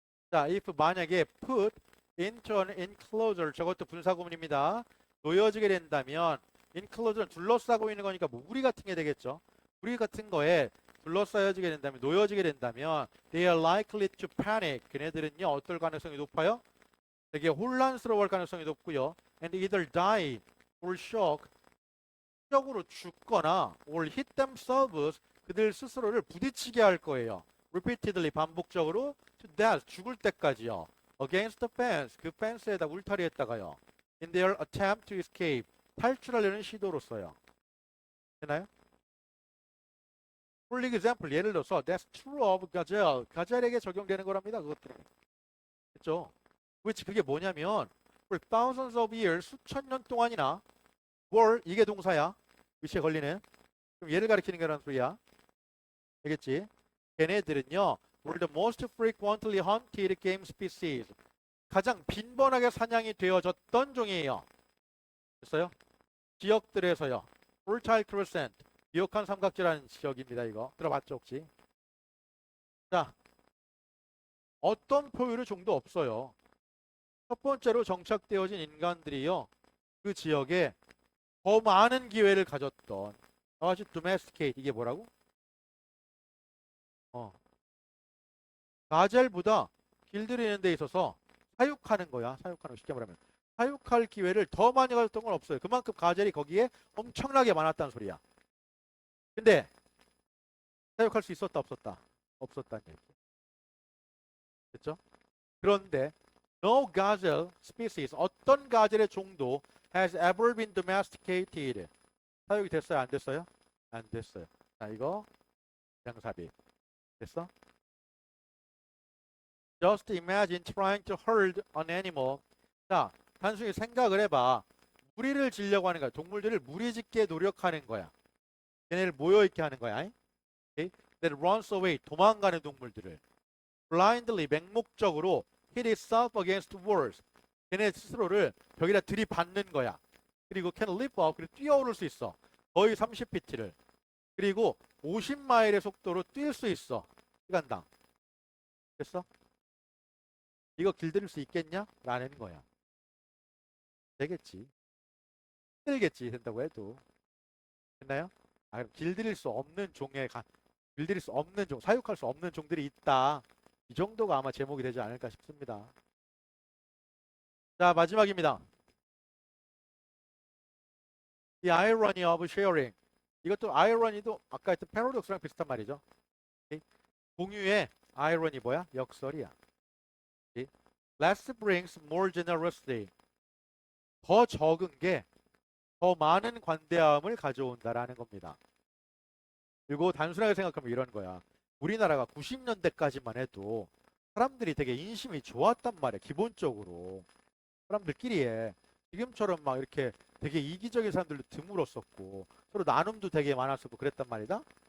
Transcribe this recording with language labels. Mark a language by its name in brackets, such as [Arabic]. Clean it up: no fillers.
[Korean] 자, if 만약에 [English] put into an enclosure [Korean] 저것도 분사구문입니다. 놓여지게 된다면 include는 둘러싸고 있는 거니까 뭐 무리 같은 게 되겠죠. 무리 같은 거에 둘러싸여지게 된다면 놓여지게 된다면 [English] they are likely to panic. [Korean] 그네들은요 어떨 가능성이 높아요? 되게 혼란스러워할 가능성이 높고요. [English] And either die or shock. [Korean] 적으로 죽거나 [English] or hit themselves. [Korean] 그들 스스로를 부딪히게 할 거예요. repeatedly 반복적으로 [English] to death [Korean] 죽을 때까지요. [English] against the fence [Korean] 그 펜스에다 울타리에다가요. [English] in their attempt to escape [Korean] 탈출하려는 시도로서요. 되나요? [English] For example [Korean] 예를 들어서 [English] that's true of gazelle [Korean] 가젤에게 적용되는 거랍니다. 그것도 그렇죠. which 그게 뭐냐면 [English] for thousands of years [Korean] 수천 년 동안이나 were 이게 동사야. 위치에 걸리는 그럼 얘를 가리키는 거라는 소리야. 알겠지? 걔네들은요 [English] were the most frequently hunted game species [Korean] 가장 빈번하게 사냥이 되어졌던 종이에요. 됐어요? 지역들에서요. Fertile Crescent 비옥한 삼각지라는 지역입니다. 이거 들어봤죠 혹시? 자, 어떤 포유류 종도 없어요. 첫 번째로 정착되어진 인간들이요. 그 지역에 더 많은 기회를 가졌던 아주 domesticate 이게 뭐라고? 가젤보다 길들이는 데 있어서 사육하는 거야. 사육하는 거 쉽게 말하면 사육할 기회를 더 많이 가졌던 건 없어요. 그만큼 가젤이 거기에 엄청나게 많았다는 소리야. 근데 사육할 수 있었다 없었다? 없었다는 얘기. 됐죠? 그런데 [English] no gazelle species [Korean] 어떤 가젤의 종도 [English] has ever been domesticated [Korean] 사육이 됐어요? 안 됐어요? 안 됐어요. 자 이거 양삽입 됐어? [English] Just imagine trying to herd an animal. [Korean] 자 단순히 생각을 해봐. 무리를 지려고 하는 거야. 동물들을 무리짓게 노력하는 거야. 걔네를 모여있게 하는 거야. [English] Okay? That runs away [Korean] 도망가는 동물들을 [English] blindly [Korean] 맹목적으로 [English] hit itself against walls. [Korean] 걔네 스스로를 벽에다 들이받는 거야. 그리고 [English] can leap up [Korean] 그리고 뛰어오를 수 있어. 거의 30피트를. 그리고 50마일의 속도로 뛸 수 있어. 시간당. 됐어? 이거 길들일 수 있겠냐? 라는 거야. 되겠지. 힘들겠지. 된다고 해도. 됐나요? 아, 그럼 길들일 수 없는 길들일 수 없는 종, 사육할 수 없는 종들이 있다. 이 정도가 아마 제목이 되지 않을까 싶습니다. 자, 마지막입니다. [English] The irony of sharing. [Korean] 이것도 irony도 아까 했던 paradox랑 비슷한 말이죠. 오케이? 공유의 irony 뭐야? 역설이야. 오케이? [English] Less brings more generosity. [Korean] 더 적은 게 더 많은 관대함을 가져온다라는 겁니다. 그리고 단순하게 생각하면 이런 거야. 우리나라가 90년대까지만 해도 사람들이 되게 인심이 좋았단 말이야. 기본적으로. 사람들끼리에 지금처럼 막 이렇게 되게 이기적인 사람들도 드물었었고 서로 나눔도 되게 많았었고 그랬단 말이다.